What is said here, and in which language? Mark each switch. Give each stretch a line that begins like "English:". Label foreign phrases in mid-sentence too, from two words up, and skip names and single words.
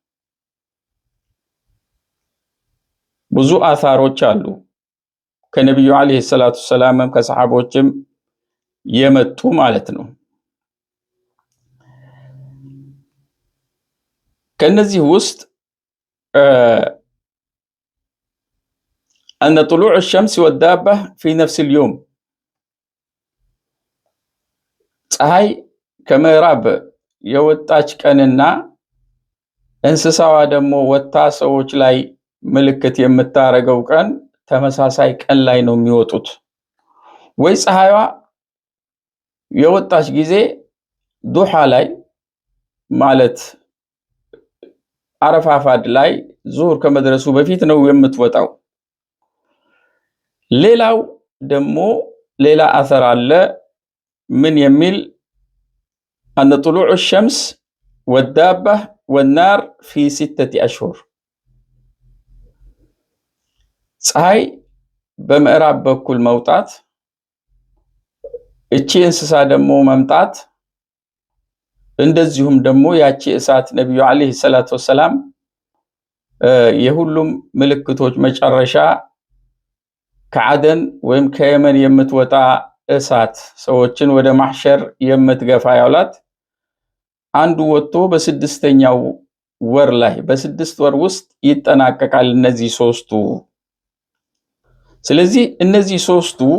Amharic: ብዙ አሳሮች አሉ ከነብዩ
Arabic: عليه الصلاة السلام
Amharic: ከሰሃቦችም የመጡ ማለት ነው። ከነዚህ ውስጥ
Arabic: أن طلوع الشمس والدابة في نفس اليوم
Amharic: ፀሐይ ከምዕራብ የወጣች ቀንና እንስሳዋ ደግሞ ወጣ ሰዎች ላይ ምልክት የምታረገው ቀን ተመሳሳይ ቀን ላይ ነው የሚወጡት። ወይ ፀሐይዋ የወጣች ጊዜ ዱሃ ላይ ማለት አረፋፋድ ላይ ዙሁር ከመድረሱ በፊት ነው የምትወጣው። ሌላው ደግሞ ሌላ አثر አለ ምን የሚል
Arabic: أن طلوع الشمس والدابة والنار في 6 أشهر
Amharic: ፀሐይ በምዕራብ በኩል መውጣት እቺ እንስሳ ደግሞ መምጣት እንደዚሁም ደግሞ ያቺ እሳት ነብዩ
Arabic: عليه الصلاة والسلام
Amharic: የሁሉም ምልክቶች መጨረሻ ከአደን ወይም ከየመን የምትወጣ እሳት ሰዎችን ወደ ማሕሸር የምትገፋ ያውላት አንዱ ወጥቶ በስድስተኛው ወር ላይ በስድስት ወር ውስጥ ይጠናቀቃል እነዚህ ሶስቱ። ስለዚህ እነዚህ ሶስቱ